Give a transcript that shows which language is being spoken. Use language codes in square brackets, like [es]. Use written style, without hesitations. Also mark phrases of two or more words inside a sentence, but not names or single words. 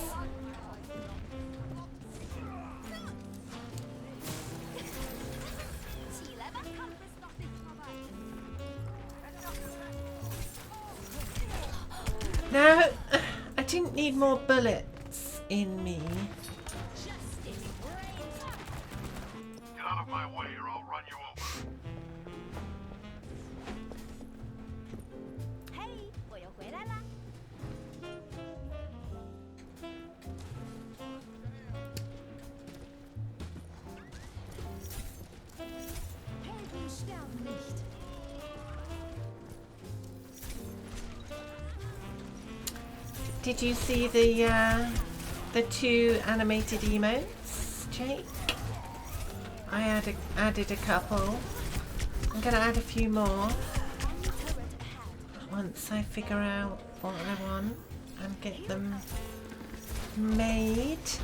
[en] No, I didn't need more bullets in me. Get out of my way or I'll run you over. [zh] Hey, 我又回来啦。 [de] Helden sterben nicht. [en] Did you see the two animated emotes, Jake? I added a couple. I'm gonna add a few more once I figure out what I want and get them made.